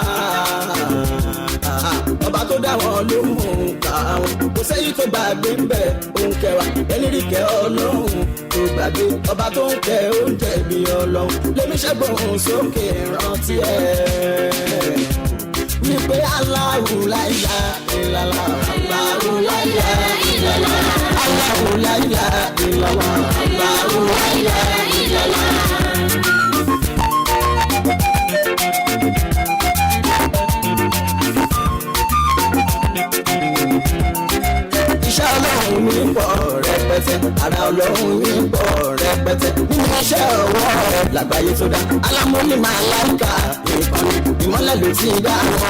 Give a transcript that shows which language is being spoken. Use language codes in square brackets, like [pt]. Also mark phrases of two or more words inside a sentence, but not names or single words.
[yo] Ọba tó dá wọn ló mú ká wọn. Kò sẹ́yìn tó gbàgbé ń bẹ̀ òun kẹwàá. Ẹni rí kẹ́ Ọlọ́run tó gbàgbé. Ọba tó ń kẹ́ oúnjẹ bí Ọlọ́run. Lémi ṣẹ́gbọ̀n sókè rántí ẹ̀. [ar] Wípé الله لا إله إلا الله. الله لا إله إلا الله. الله لا إله إلا الله. الله لا إله إلا الله. [yo] Iṣẹ́ Ọlọ́run mi pọ̀ rẹpẹtẹ, ara Ọlọ́run mi pọ̀ rẹpẹtẹ. Nínú iṣẹ́ ọwọ́ rẹ̀ lágbàáyé tó dá. Alámúlí máa láǹkà ìkànnì ìmọ́lẹ̀ ló ti dá wọn.